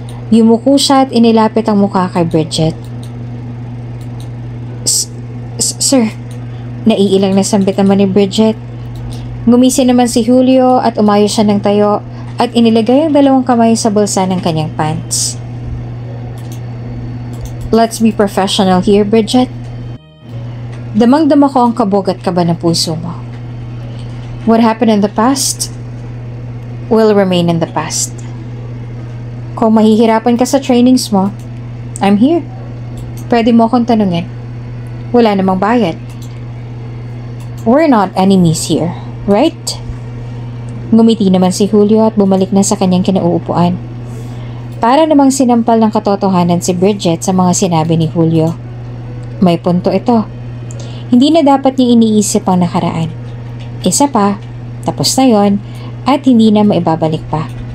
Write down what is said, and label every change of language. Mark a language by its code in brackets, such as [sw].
[tl] Yumuko siya at inilapit ang mukha kay Bridget. Sir, naiilang na sambit naman ni Bridget. Ngumisi naman si Julio at umayos siya ng tayo at inilagay ang dalawang kamay sa bulsa ng kanyang pants. [en] Let's be professional here, Bridget. [tl] Damang-dama ko ang kabog at kaba ng puso mo. [en] What happened in the past will remain in the past. [tl] Kung mahihirapan ka sa trainings mo, [en] I'm here. [tl] Pwede mo akong tanungin. Wala namang bayad. [en] We're not enemies here, right? [tl] Ngumiti naman si Julio at bumalik na sa kanyang kinauupuan. Para namang sinampal ng katotohanan si Bridget sa mga sinabi ni Julio. May punto ito. Hindi na dapat niya iniisip ang nakaraan. Isa pa, tapos na yon at hindi na maibabalik pa.